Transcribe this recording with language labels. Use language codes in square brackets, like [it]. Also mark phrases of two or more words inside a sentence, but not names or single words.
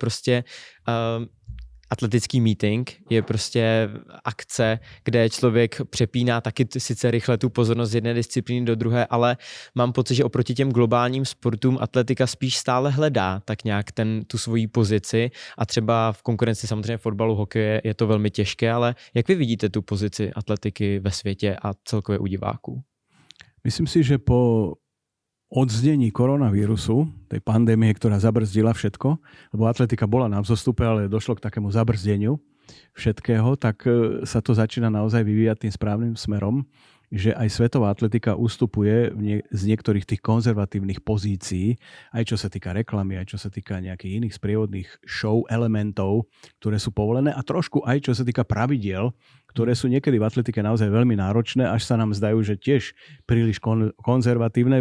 [cs] prostě atletický meeting, je prostě akce, kde člověk přepíná taky sice rychle tu pozornost z jedné disciplíny do druhé, ale mám pocit, že oproti těm globálním sportům atletika spíš stále hledá tak nějak tu svoji pozici a třeba v konkurenci samozřejmě fotbalu, hokeje je to velmi těžké, ale jak vy vidíte tu pozici atletiky ve světě a celkově u diváků? [sk] Myslím si, že po odznení koronavírusu, tej pandémie, ktorá zabrzdila všetko, lebo atletika bola na vzostupe, ale došlo k takému zabrzdeniu všetkého, tak sa to začína naozaj vyvíjať tým správnym smerom, že aj svetová atletika ustupuje z niektorých tých konzervatívnych pozícií, aj čo sa týka reklamy, aj čo sa týka nejakých iných sprievodných show elementov, ktoré sú povolené a trošku aj čo sa týka pravidiel, ktoré sú niekedy v atletike naozaj veľmi náročné, až sa nám zdajú, že tiež príliš konzervatívne.